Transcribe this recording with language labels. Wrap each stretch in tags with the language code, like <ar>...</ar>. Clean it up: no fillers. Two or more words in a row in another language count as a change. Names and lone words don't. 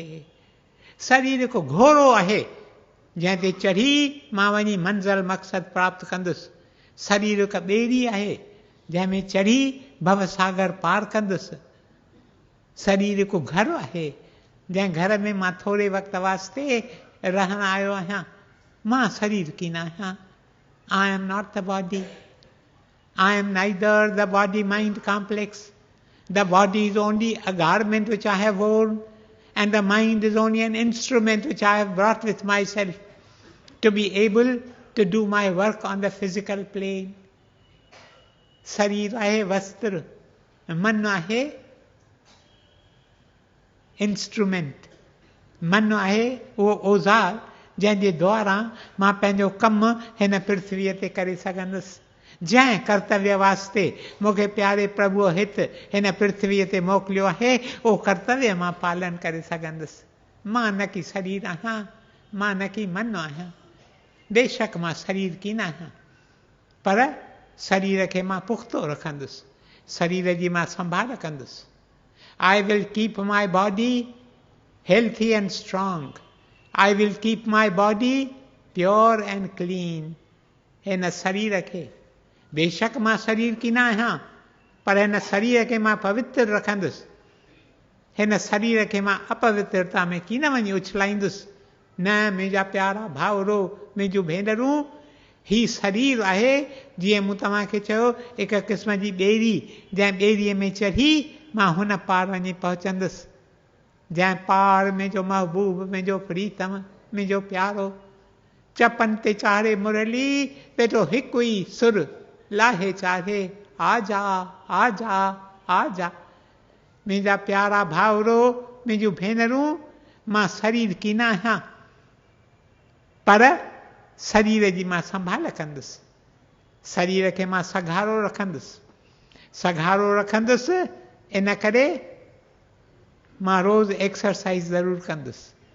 <sd>शरीर हिकु घोड़ो आहे जंहिं ते चढ़ी मां वञी मंज़िल मक़सदु प्राप्त कंदुसि. शरीर हिकु ॿेड़ी आहे जंहिंमें चढ़ी भवसागर पार कंदुसि. शरीर हिकु घर आहे जंहिं घर में मां थोरे वक़्त वास्ते रहणु आयो आहियां. मां शरीर कीन आहियां.</sd> <en>I am not the body. I am neither the body-mind complex. The body is only a garment which I have worn, and the mind is only an instrument which I have brought with myself to be able to do my work on the physical plane.</en> <sd>शरीर आहे वस्त्र, मन आहे इंस्ट्रूमेंट. मन आहे उहो औज़ार जंहिंजे द्वारा मां पंहिंजो कमु हिन पृथ्वीअ ते करे सघंदुसि. जंहिं कर्तव्य वास्ते मूंखे प्यारे प्रभुअ हित हिन पृथ्वीअ ते मोकिलियो आहे, उहो कर्तव्य मां पालन करे सघंदुसि. मां न की शरीर आहियां, मां न की मन आहियां. बेशक मां शरीर की न आहियां, पर शरीर खे मां पुख़्तो रखंदुसि, शरीर जी मां संभाल कंदुसि। I will keep my body healthy and strong. I will keep my body pure and clean. हिन शरीर खे, बेशक मां शरीर की न आहियां, पर हिन शरीर खे मां पवित्र रखंदुसि। हिन शरीर खे मां अपवित्रता में की न वञी उछलाईंदुसि। न मुंहिंजा प्यारा भाउरो, मुंहिंजूं भेनरूं, ही शरीर आहे, जीअं मूं तव्हांखे चयो, हिकु क़िस्म जी ॿेड़ी, जंहिं ॿेड़ीअ में चढ़ी मां हुन पार वञी पहुचंदुसि, जंहिं पार मुंहिंजो महबूब, मुंहिंजो प्रीतम, मुंहिंजो प्यारो चपन ते चाढ़े मुरली, वेठो हिकु ई सुर लाहे चाहे, आजा आजा आजा। मुंहिंजा प्यारा भाउरो, मुंहिंजूं भेनरूं, मां शरीर की न आहियां, पर शरीर जी मां संभाल कंदुसि, शरीर खे मां सघारो रखंदुसि, सघारो रखंदुसि। इन करे मां रोज़ एक्सरसाइज ज़रूरु कंदुसि।</sd>